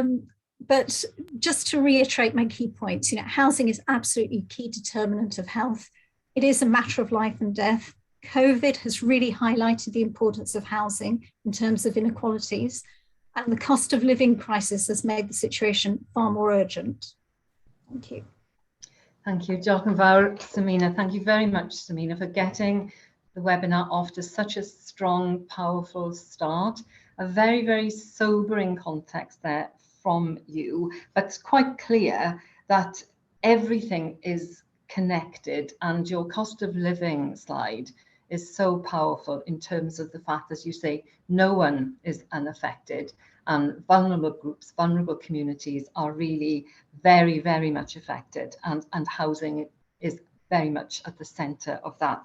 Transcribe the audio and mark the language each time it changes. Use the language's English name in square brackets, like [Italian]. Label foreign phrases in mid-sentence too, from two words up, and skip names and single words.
[English] But just to reiterate my key points, housing is absolutely a key determinant of health. It is a matter of life and death. COVID has really highlighted the importance of housing in terms of inequalities, and the cost of living crisis has made the situation far more urgent. Thank you. Thank you, [Welsh] Diolch yn fawr, Samina. [English] Thank you very much, Samina, for getting the webinar off to such a strong, powerful start. A very, very sobering context there from you, but it's quite clear that everything is connected, and your cost of living slide is so powerful in terms of the fact, as you say, no one is unaffected, and vulnerable groups, vulnerable communities are really very, very much affected, and housing is very much at the centre of that.